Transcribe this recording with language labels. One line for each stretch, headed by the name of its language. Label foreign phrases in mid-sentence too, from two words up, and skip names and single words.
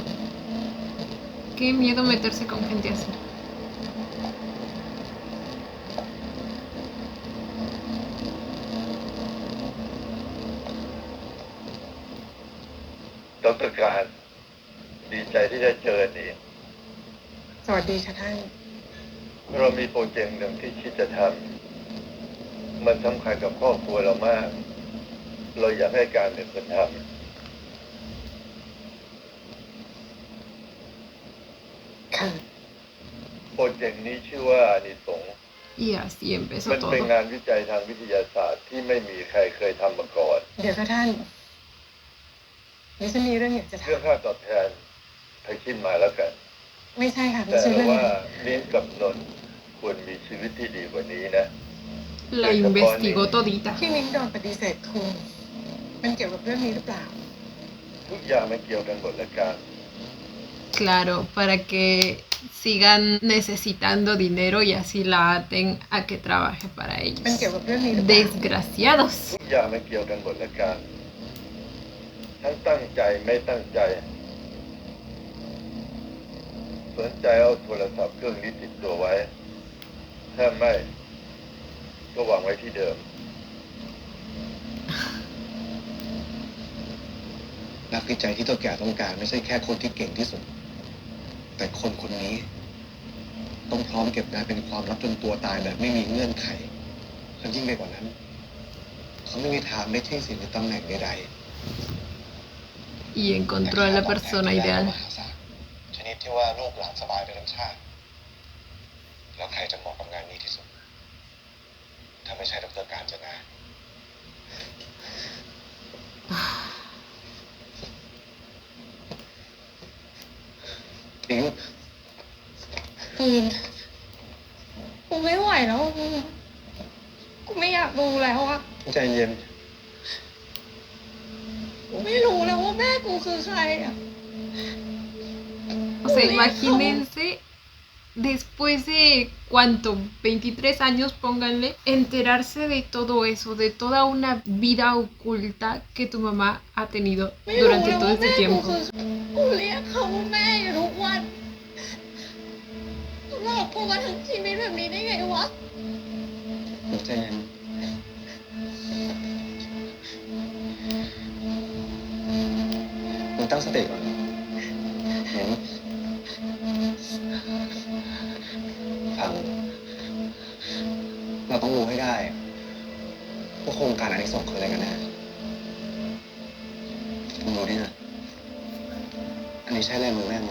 Spanish: Qué miedo meterse con gente así.
Thai: Dr. การดีใจที่ได้เจอดี สวัสดีค่ะท่าน เรามีโปรเจกต์หนึ่งที่คิดจะทำมันสำคัญกับครอบครัวเรามาก เราอยากให้การเป็นคนท ค่ะ ำโปรเจกต์นี้ชื่อว่าอานิสงส์
Spanish: Y así empezó
Thai: มันเป็น
Spanish: todo.
Thai: งานวิจัยทางวิทยาศาสตร์ที่ไม่มีใครเคยทำมาก่อน เดี๋ยวค่ะท่านดิฉันมีเรื่องอยากจะถา เรื่อง ม ค่าตอบแทนให้คิดมาแล้วกัน ไม่ใช่ค่ะไม่ แต่ ใช่เรื่อง ว่า นี้ ลิ้นกับนนท์ควรมีชีวิตที่ดีกว่านี้นะ
Spanish: La investigó todita.
Thai: ที่มิ้งโดนปฏิเสธคุณมันเกี่ยวกับเรื่องนี้หรือเปล่า ทุกอย่างมันเกี่ยวกันหมดและกัน
Spanish: Claro, para que sigan necesitando dinero y así la aten a que trabaje para
Thai: มัน
Spanish: ellos.
Thai: เกี่ยวกับเรื่องนี้หรือเปล่า
Spanish: Desgraciados.
Thai: ทุกอย่างมันเกี่ยวกันหมดและกันทั้งตั้งใจไม่ตั้งใจ สนใจเอาโทรศัพท์เครื่องนี้ติดตัวไว้ ถ้าไม่ก็วางไว้ที่เดิม นักวิจัยที่ตัวแก่ต้องการไม่ใช่แค่คนที่เก่งที่สุด แต่คนคนนี้ ต้องพร้อมเก็บงานเป็นความลับจนตัวตายแบบไม่มีเงื่อนไขและยิ่งไปกว่านั้น เขาไม่มีทางได้ที่สิ่งหรือตำแหน่งใด
Spanish: Y
Thai: ๆ
Spanish: encontró a la persona
Thai: แต่
Spanish: ideal.
Thai: มหาศาลชนิดที่ว่าลูกหลานสบายไปทั้งชาติ แล้วใครจะเหมาะกับงานนี้ที่สุด ถ้าไม่ใช่ดร. การจนา อิง ปืนกูไม่ไหวแล้วมึงกูไม่อยากดูแล้วอะ ใจเย็น กูไม่รู้แล้วว่าแม่กูคือใครอะ
Spanish: O sea, imagínense, después de cuánto, 23 años, pónganle, enterarse de todo eso, de toda una vida oculta que tu mamá ha tenido
Thai: ไม่รู้
Spanish: durante
Thai: แล้ว
Spanish: todo
Thai: ว่า
Spanish: este
Thai: แม่กู
Spanish: tiempo.
Thai: คือกูเรียกเขาว่าแม่อยู่ทุกวันหลอกกูมาทั้งชีวิตแบบนี้ได้ไงวะ ใจเย็นมึงตั้งสติก่อนเห็นฟังเราต้องรู้ให้ได้ว่าโครงการอานิสงส์คืออะไรกันแน่มึงรู้ดินะอันนี้ใช่ลายมือแม่ไหม